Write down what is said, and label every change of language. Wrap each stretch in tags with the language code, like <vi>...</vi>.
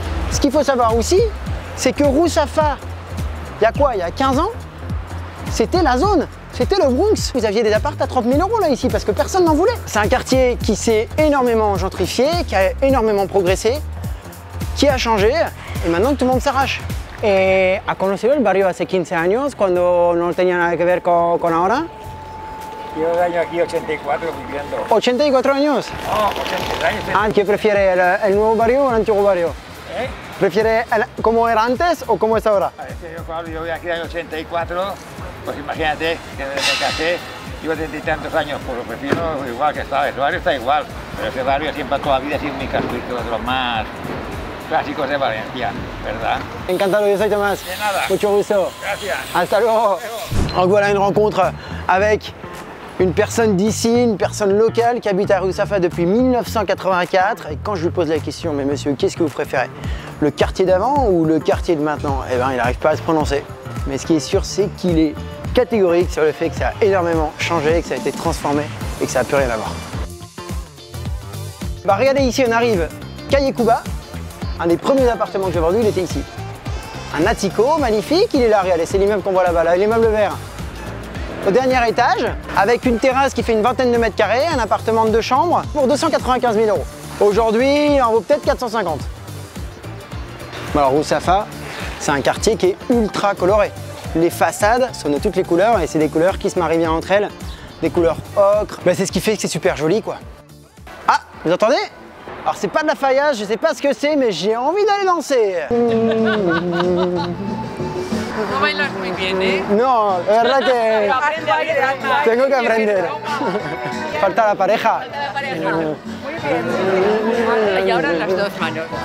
<fr>Ce qu'il faut savoir aussi, c'est que Rusafa, il y a quoi? Il y a 15 ans, c'était la zone. C'était le Bronx. Vous aviez des apparts à 30 000 € là ici parce que personne n'en voulait. C'est un quartier qui s'est énormément gentrifié, qui a énormément progressé, qui a changé et maintenant tout le monde s'arrache.</fr> <es>¿Ha conocido el barrio hace 15 años cuando no tenía nada que ver con ahora? Yo año aquí 84 viviendo. 84 años. No, 80 años. Ah, ¿qué prefiere el nuevo barrio o el antiguo barrio? ¿Prefiere cómo era antes o cómo es ahora? Yo voy aquí en el 84, pues imagínate que desde que casé llevo 30 y tantos años, pues lo prefiero igual que estaba. El barrio está igual, pero ese barrio siempre toda la vida ha sido muy casquito, de los más clásicos de Valencia, ¿verdad? Encantado, yo soy Tomás. De nada. Mucho gusto. Gracias. Hasta luego.</es> <fr>Donc voilà une rencontre avec une personne d'ici, une personne locale qui habite à Rusafa depuis 1984. Et quand je lui pose la question, mais monsieur, qu'est-ce que vous préférez? Le quartier d'avant ou le quartier de maintenant? Il n'arrive pas à se prononcer. Mais ce qui est sûr, c'est qu'il est catégorique sur le fait que ça a énormément changé, que ça a été transformé et que ça n'a plus rien à voir. Regardez ici, on arrive Calle Cuba. Un des premiers appartements que j'ai vendu, il était ici. Un attico magnifique, il est là, regardez, c'est l'immeuble qu'on voit là-bas, là, l'immeuble vert. Au dernier étage, avec une terrasse qui fait une vingtaine de mètres carrés, un appartement de 2 chambres pour 295 000 €. Aujourd'hui, il en vaut peut-être 450. Alors Rusafa, c'est un quartier qui est ultra coloré. Les façades sont de toutes les couleurs et c'est des couleurs qui se marient bien entre elles. Des couleurs ocre, c'est ce qui fait que c'est super joli quoi. Vous entendez? Alors c'est pas de la faïence, je sais pas ce que c'est, mais j'ai envie d'aller danser.</fr> <es>No bailas muy bien, ¿eh? No, la verdad que Pero aprende a bailar más. tengo que aprender. Falta la pareja. La pareja. Muy bien. Y ahora las dos manos.</es>